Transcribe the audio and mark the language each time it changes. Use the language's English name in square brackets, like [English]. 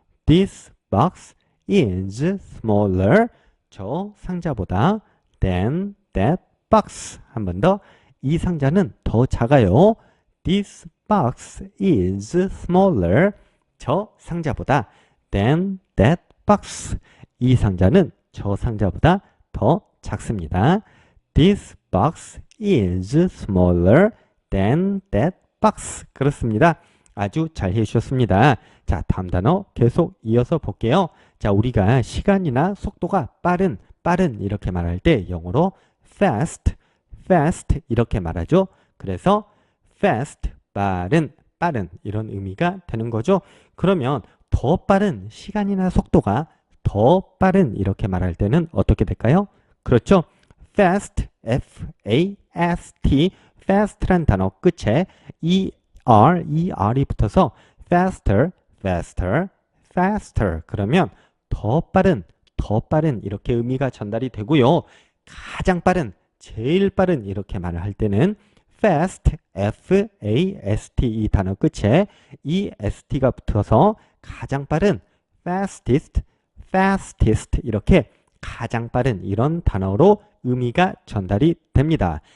[English] This box is smaller. [Korean] 저 상자보다 [English] than that box. [Korean] 한 번 더. 이 상자는 더 작아요. [English] This box is smaller. [Korean] 저 상자보다 [English] than that box. [Korean] 이 상자는 저 상자보다 더 작습니다. [English] This box is smaller than that box. [Korean] 그렇습니다. 아주 잘 해주셨습니다. 자, 다음 단어 계속 이어서 볼게요. 자, 우리가 시간이나 속도가 빠른, 빠른 이렇게 말할 때 영어로 fast, fast 이렇게 말하죠. 그래서 fast, 빠른, 빠른 이런 의미가 되는 거죠. 그러면 더 빠른 시간이나 속도가 더 빠른 이렇게 말할 때는 어떻게 될까요? 그렇죠. fast, F-A-S-T, fast란 단어 끝에 ER이 붙어서 faster, faster, faster. 그러면 더 빠른 이렇게 의미가 전달이 되고요. 가장 빠른, 제일 빠른 이렇게 말을 할 때는 fast, F-A-S-T 이 단어 끝에 EST가 붙어서 가장 빠른, fastest, fastest 이렇게 가장 빠른 이런 단어로 의미가 전달이 됩니다.